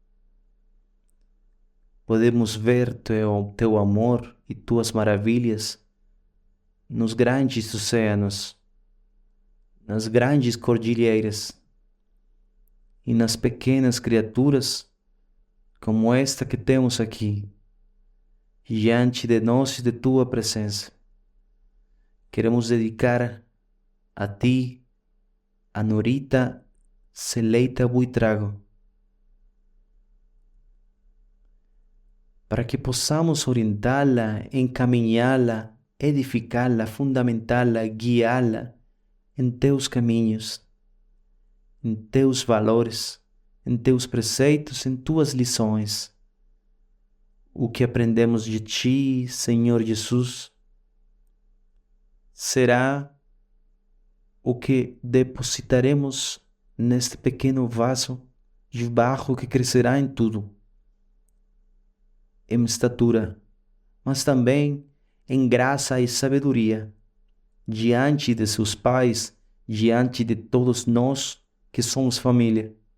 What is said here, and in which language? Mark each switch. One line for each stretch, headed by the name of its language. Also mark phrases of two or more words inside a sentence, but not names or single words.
Portuguese: Podemos ver teu amor e tuas maravilhas nos grandes oceanos, nas grandes cordilheiras e nas pequenas criaturas como esta que temos aqui, diante de nós e de tua presença. Queremos dedicar a ti, a Norita Celeita Buitrago, para que possamos orientá-la, encaminhá-la, edificá-la, fundamentá-la, guiá-la em teus caminhos, em teus valores, em teus preceitos, em tuas lições. O que aprendemos de ti, Senhor Jesus, será o que depositaremos neste pequeno vaso de barro que crescerá em tudo, em estatura, mas também em graça e sabedoria, diante de seus pais, diante de todos nós que somos família.